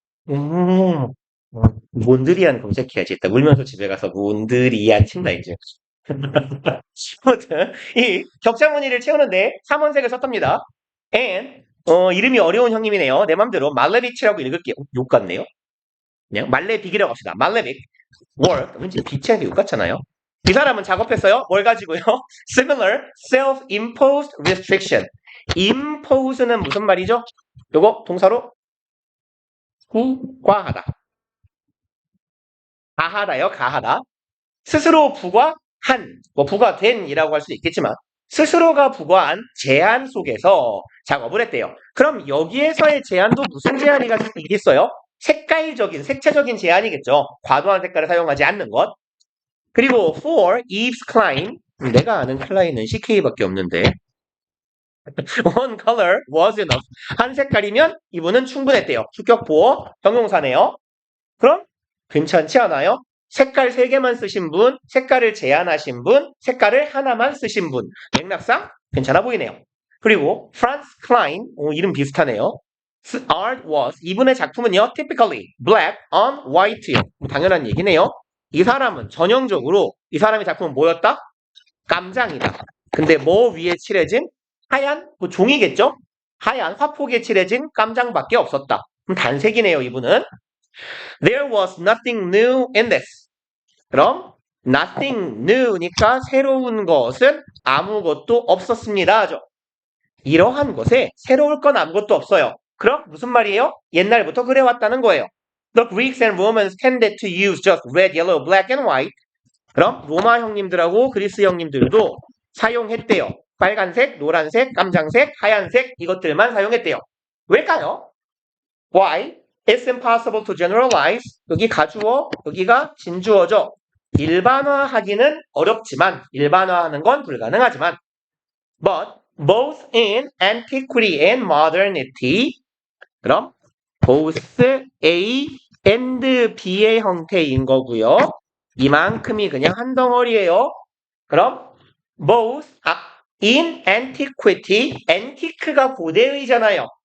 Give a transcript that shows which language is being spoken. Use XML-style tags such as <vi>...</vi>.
<ko>음, 몬드리안 검색해야지. 일단 울면서 집에 가서 몬드리안 친다, 이제. 아무튼, 이 격자 무늬를 채우는데 3원색을 썼답니다. and, 이름이 어려운 형님이네요. 내 맘대로 말레비치라고 읽을게요. 욕 같네요. 그냥 말레빅이라고 합시다. 말레빅. work. 왠지 빛의 욕 같잖아요. 이 사람은 작업했어요. 뭘 가지고요?</ko> <en>similar self-imposed restriction.</en> <ko>impose는 무슨 말이죠? 요거 동사로 부과하다. 가하다요, 가하다. 스스로 부과한, 부과된이라고 할 수도 있겠지만 스스로가 부과한 제한 속에서 작업을 했대요. 그럼 여기에서의 제한도 무슨 제한이 있겠어요? 색깔적인, 색채적인 제한이겠죠. 과도한 색깔을 사용하지 않는 것. 그리고</ko> <en>for Eve's Klein,</en> <ko>내가 아는 클라인은 CK밖에 없는데</ko> <en>one color was enough.</en> <ko>한 색깔이면 이분은 충분했대요. 주격 보어 형용사네요. 그럼 괜찮지 않아요? 색깔 3개만 쓰신 분, 색깔을 제한하신 분, 색깔을 하나만 쓰신 분. 맥락상 괜찮아 보이네요. 그리고 Franz Klein, 이름 비슷하네요.</ko> <en>Art was,</en> <ko>이분의 작품은요,</ko> <en>typically black on white요.</en> <ko>당연한 얘기네요. 이 사람은 전형적으로 이 사람의 작품은 뭐였다? 깜장이다. 근데 뭐 위에 칠해진? 하얀 종이겠죠? 하얀 화폭에 칠해진 깜장밖에 없었다. 그럼 단색이네요, 이분은.</ko> <en>There was nothing new in this.</en> <ko>그럼</ko> <en>nothing new</en> <ko>니까 새로운 것은 아무것도 없었습니다. 하죠. 이러한 것에 새로울 건 아무것도 없어요. 그럼 무슨 말이에요? 옛날부터 그래왔다는 거예요.</ko> <en>The Greeks and Romans tended to use just red, yellow, black, and white.</en> <ko>그럼 로마 형님들하고 그리스 형님들도 사용했대요. 빨간색, 노란색, 깜장색, 하얀색 이것들만 사용했대요. 왜일까요?</ko> <en>Why? It's impossible to generalize.</en> <ko>여기 가주어, 여기가 진주어죠. 일반화하기는 어렵지만, 일반화하는 건 불가능하지만,</ko> <en>but both in antiquity and modernity.</en> <ko>그럼 both A and B의 형태인 거고요. 이만큼이 그냥 한 덩어리예요. 그럼 both in antiquity, antique가 고대의잖아요.</ko>